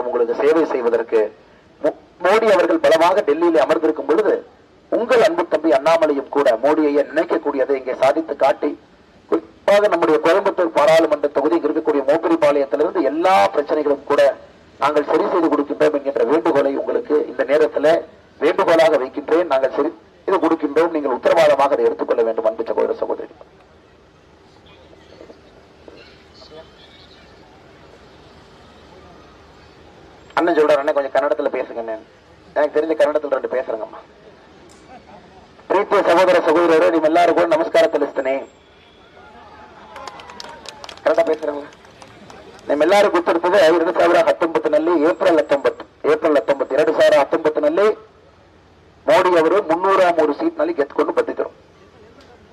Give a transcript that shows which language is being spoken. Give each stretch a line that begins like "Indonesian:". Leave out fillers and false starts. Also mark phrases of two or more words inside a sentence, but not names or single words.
Tamil: உங்களுக்கு சேவை செய்வதற்கு மோடி அவர்கள் பலமாக டெல்லியிலே அமர்ந்திருக்கும் பொழுது உங்கள் அன்பு தம்பி அண்ணாமலையும் கூட மோடியை நினைக்கக்கூடியதை இங்கே சாதித்து காட்டி, குறிப்பாக நம்முடைய கோயம்புத்தூர் பாராளுமன்ற தொகுதி இருக்கக்கூடிய மோப்பரிபாளையத்திலிருந்து எல்லா பிரச்சனைகளும் கூட நாங்கள் சரி செய்து கொடுக்கின்றோம் என்கின்ற வேண்டுகோளை உங்களுக்கு இந்த நேரத்தில் வேண்டுகோளாக வைக்கின்றேன். நாங்கள் சரி இது கொடுக்கின்றோம். நீங்கள் உத்தரவாதமாக அதை எடுத்துக்கொள்ள வேண்டும். அன்பு சகோதர சகோதரி, அண்ணன் சொல்றாரு, கொஞ்சம் கன்னடத்துல பேசுங்க. எனக்கு தெரிஞ்ச கன்னடத்துல 2 பேசுறேங்கம்மா.
Kannada: ಪ್ರೀತಿಯ ಸಹೋದರ ಸಹೋದರರು, ನಿಮ್ಮೆಲ್ಲರಿಗೂ ನಮಸ್ಕಾರ ತಿಳಿಸ್ತೇನೆ.
Tamil: ಕನ್ನಡ பேசுறேங்க.
Kannada: ನಿಮ್ಮೆಲ್ಲರಿಗೂ ಗೊತ್ತಿರ್ತದೆ 2019 ಏಪ್ರಿಲ್ 19 2019 ಮೋದಿ ಅವರು 303 ಸೀಟ್ ನಲ್ಲಿ ಗೆದ್ದುಕೊಂಡು ಬಂದಿದ್ದರು.